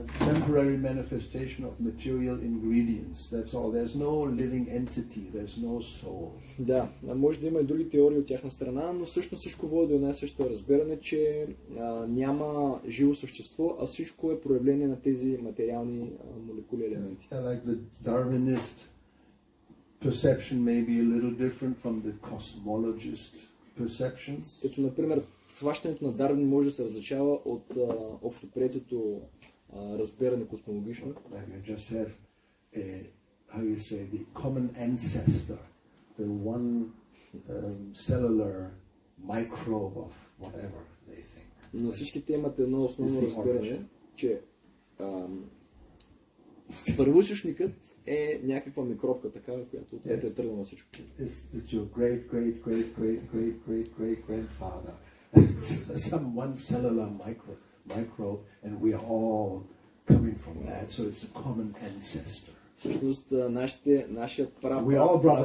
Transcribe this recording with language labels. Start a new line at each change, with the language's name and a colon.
English: temporary manifestation of material ingredients. That's all. There's no living entity. There's no soul.
Bulgarian: Да, може да има и други теории от тяхна страна, но всъщност всичко води до една същото разбиране, че няма живо същество, а всичко е проявление на тези материални молекули елементи.
English: Like the Darwinist perception may be a little different from the cosmologist perception.
Bulgarian: Като, например, схващането на Дарвин може да се различава от общоприетото разбиране космологично.
English: Like I just have how you say, the common ancestor, the one cellular microbe of whatever they think.
Bulgarian: Но всичките имат едно основно разбиране, че първоизточникът е някаква микробка, такава, която е тръгнала всичко.
English: It's your great-great-great-great-great-great-great-grandfather. Some one cellular microbe, and we are all coming from that, so it's a common ancestor.
Bulgarian: Всъщност, нашият прадядо,